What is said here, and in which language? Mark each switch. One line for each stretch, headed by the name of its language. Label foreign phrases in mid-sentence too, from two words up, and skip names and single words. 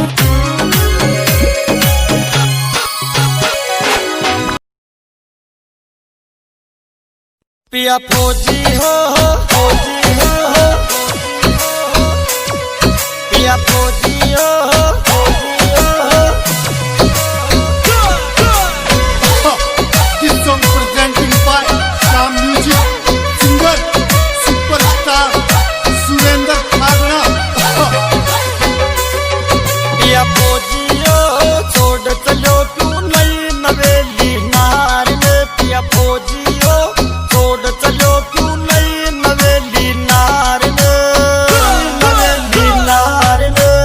Haryanvi: पिया फौजी हो फौजी हो, पिया फौजी हो
English: This song presented by Sham Music, singer superstar Surendra Khagna.
Haryanvi: पिया फौजी हो छोड़ चलो क्यों नई नवेली नार में। पिया फौजी हो छोड़ चलो क्यों नई नवेली नार में, नवेली नार में।